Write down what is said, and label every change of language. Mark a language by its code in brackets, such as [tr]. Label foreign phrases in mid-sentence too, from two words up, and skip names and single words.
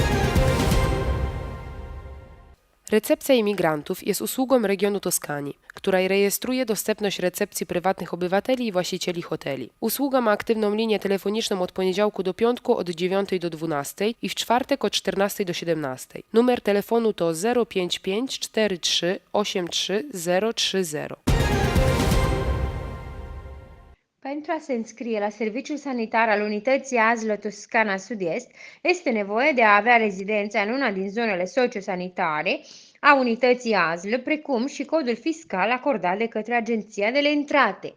[pl] Recepcja imigrantów jest usługą regionu Toskanii, która rejestruje dostępność recepcji prywatnych obywateli i właścicieli hoteli. Usługa ma aktywną linię telefoniczną od poniedziałku do piątku od 9 do 12 i w czwartek od 14 do 17. Numer telefonu to 055 43 83 030. [ro] Pentru a se înscrie la serviciul sanitar al unității ASL Toscana Sud-Est, este nevoie de a avea rezidența în una din zonele sociosanitare a unității ASL, precum și codul fiscal acordat de către Agenția de Entrate.